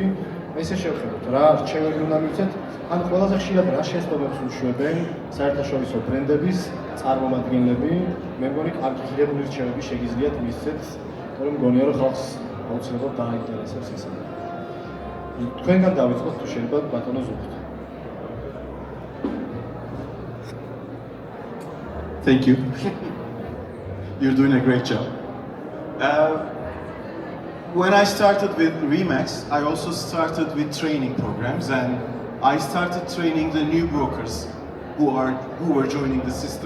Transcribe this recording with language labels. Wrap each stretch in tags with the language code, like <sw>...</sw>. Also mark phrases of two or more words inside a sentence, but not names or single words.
<ka>ესე შევხედოთ, რა რჩევები უნდა მივცეთ, ან ყველაზე ხშირად რა შეცდომებს უშვებენ საერთაშორისო ბრენდების წარმომადგენლები. მე მგონი კარგი ღირებული რჩევები შეგიძლიათ მისცეთ, რომ მგონია რომ ხალხს აუცილებლად დააინტერესებს ეს. თქვენგან დავიწყოთ თუ შეიძლება ბატონო ზუხთ.</ka> <en>Thank you. You're doing a great job. When I started with Remax, I also started with training programs, and I started training the new brokers who were joining the system.</en>